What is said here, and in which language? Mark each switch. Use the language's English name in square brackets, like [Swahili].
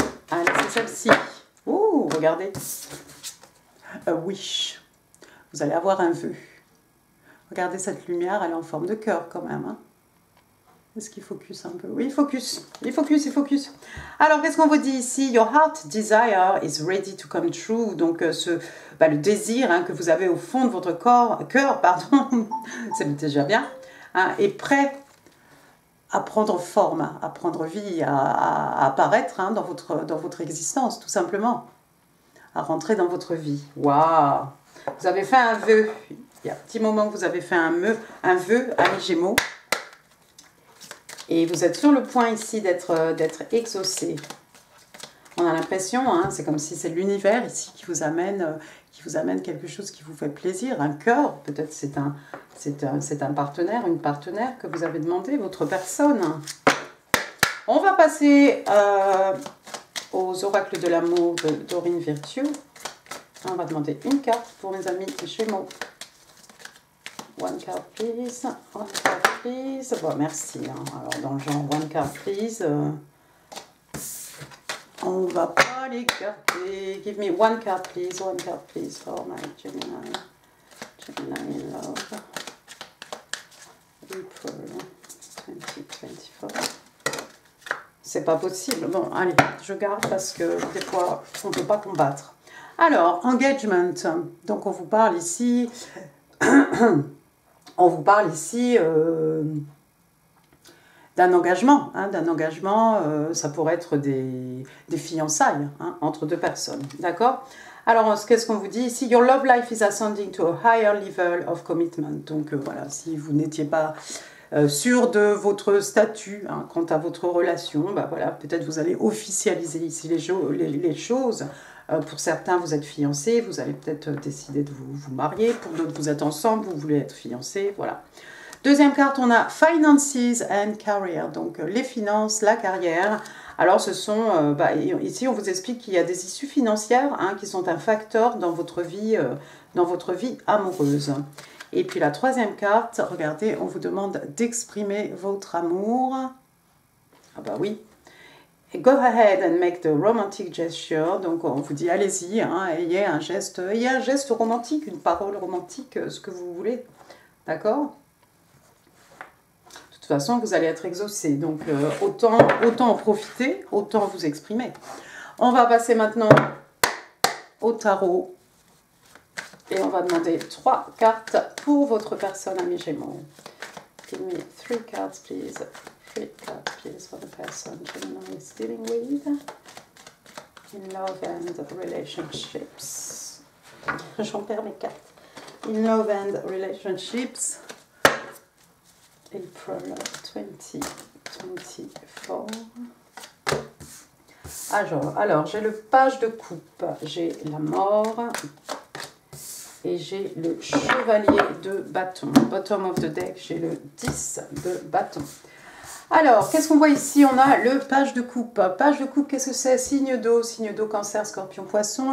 [French] Allez, c'est celle-ci. Ouh, regardez. [English] A wish. [French] Vous allez avoir un vœu. Regardez cette lumière, elle est en forme de cœur quand même. Hein. Est-ce qu'il focus un peu? Oui, il focus. Il focus. Alors, qu'est-ce qu'on vous dit ici? [English] Your heart desire is ready to come true. [French] Donc, le désir que vous avez au fond de votre cœur, c'est déjà bien, est prêt à prendre forme, à prendre vie, à apparaître dans votre existence, tout simplement. À rentrer dans votre vie. Waouh! Vous avez fait un vœu. Il y a un petit moment que vous avez fait un vœu, amis Gémeaux. Et vous êtes sur le point ici d'être exaucé. On a l'impression, c'est comme si c'est l'univers ici qui vous amène quelque chose qui vous fait plaisir, un cœur. Peut-être c'est un partenaire, une partenaire que vous avez demandé, votre personne. On va passer aux oracles de l'amour de Dorine Virtue. On va demander une carte pour mes amis Gémeaux. [English] One card please, one card please. [French] Bon, merci. Alors dans le genre [English] one card please, [French] on va pas l'écarter. [English] Give me one card please for my Gemini. Gemini in love. April 2024. [French] C'est pas possible. Bon, allez, je garde parce que des fois on peut pas combattre. Alors, engagement. Donc on vous parle ici. On vous parle ici d'un engagement. Ça pourrait être des fiançailles entre deux personnes. D'accord? Alors, qu'est-ce qu'on vous dit ici? [English] Your love life is ascending to a higher level of commitment. [French] Donc, voilà, si vous n'étiez pas sûr de votre statut quant à votre relation, voilà, peut-être vous allez officialiser ici les choses. Pour certains, vous êtes fiancés, vous allez peut-être décider de vous marier. Pour d'autres, vous êtes ensemble, vous voulez être fiancés, voilà. Deuxième carte, on a [English] Finances and Career, [French] donc les finances, la carrière. Alors, ce sont, ici, on vous explique qu'il y a des issues financières qui sont un facteur dans votre vie amoureuse. Et puis, la troisième carte, regardez, on vous demande d'exprimer votre amour. Ah bah oui. [English] Go ahead and make the romantic gesture. [French] Donc on vous dit allez-y, ayez un geste romantique, une parole romantique, ce que vous voulez. D'accord? De toute façon, vous allez être exaucé. Donc autant en profiter, autant vous exprimer. On va passer maintenant au tarot. Et on va demander 3 cartes pour votre personne, amis Gémeaux. [English] Give me 3 cards, please. 3 cards, please, for the person Gemini is dealing with in love and relationships. [French] J'en perds mes cartes. [English] In love and relationships, April 2024. [French] Alors j'ai le page de coupe, j'ai la mort et j'ai le chevalier de bâton. [English] Bottom of the deck, [French] j'ai le 10 de bâton. Alors, qu'est-ce qu'on voit ici? On a le page de coupe. Page de coupe, qu'est-ce que c'est? Signe d'eau, cancer, scorpion, poisson.